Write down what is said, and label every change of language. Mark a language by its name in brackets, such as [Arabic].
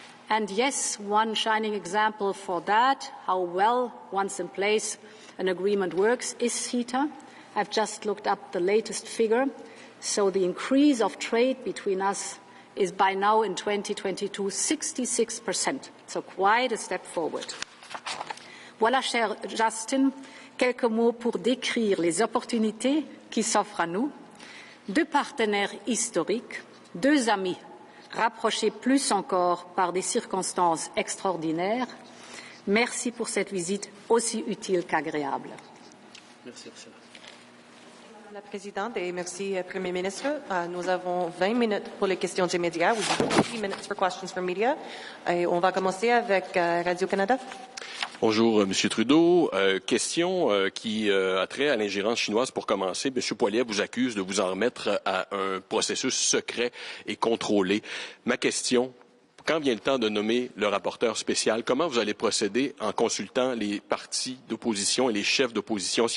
[English] And yes, one shining example for that, how well, once in place, an agreement works, is CETA. I've just looked up the latest figure. So the increase of trade between us is by now in 2022 66%. So quite a step forward. [French] Voilà, cher Justin, quelques mots pour décrire les opportunités qui s'offrent à nous. Deux partenaires historiques, deux amis rapprochés plus encore par des circonstances extraordinaires. Merci pour cette visite aussi utile qu'agréable. Merci, Ursula. Madame la Présidente, et merci, Premier ministre. Nous avons 20 minutes pour les questions des médias. [English] We have 50 minutes for questions from media. [French] Et on va commencer avec Radio-Canada. Bonjour, Monsieur Trudeau. Question qui a trait à l'ingérence chinoise. Pour commencer, Monsieur Poilievre vous accuse de vous en remettre à un processus secret et contrôlé. Ma question, quand vient le temps de nommer le rapporteur spécial, comment vous allez procéder en consultant les partis d'opposition et les chefs d'opposition?